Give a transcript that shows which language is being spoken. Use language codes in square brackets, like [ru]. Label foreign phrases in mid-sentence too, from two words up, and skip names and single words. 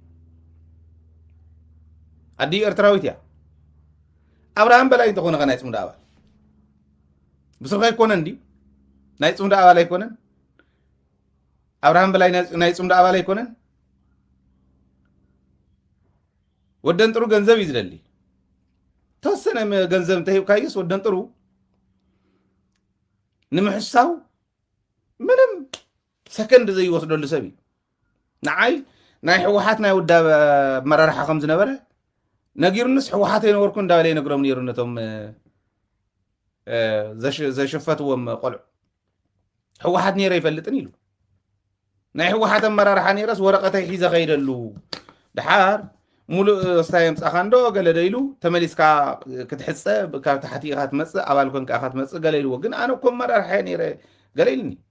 [ti] ኣዲ ኤርትራዊት እያ ኣብርሃም በላይ እንተኾነ ኸ ናይ ፅሙድ ኣባል ብስርካ ኣይኮነን እንዲ ናይ ፅሙድ ኣባል ኣይኮነን ኣብርሃም በላይ ናይ ፅሙድ ኣባል ኣይኮነን ወደን ጥሩ ገንዘብ እዩ ዝደሊ ተወሰነ ገንዘብ እንተሂብካዮስ ወደን ጥሩ ንምሕሳው ምንም ሰከንድ ዘይወስደሉ ሰብ እዩ ንዓይ ናይ ሕወሓት ናይ ውዳብ መራርሓ ከም ዝነበረ ነጊሩንስ ሕወሓት የነበርኩ እንዳበለ ይነግሮም ነይሩ ነቶም ዘሽፈትዎም ቆልዑ ሕወሓት ነይረ ይፈልጥን ኢሉ ናይ ሕወሓት ኣመራርሓ ነይረስ ወረቐተይ ሒዘ ኸይደሉ ድሓር ሙሉእ ስታይ ምፃኻ እንዶ ገለ ደኢሉ ተመሊስካ ክትሕፀ ካብ ታሕቲ ኢኻ ትመፅእ ኣባል ኮንካ ኢኻ ትመፅእ ገለ ኢልዎ ግን ኣነ እኮ ኣመራርሓ ነይረ ገለ ኢልኒ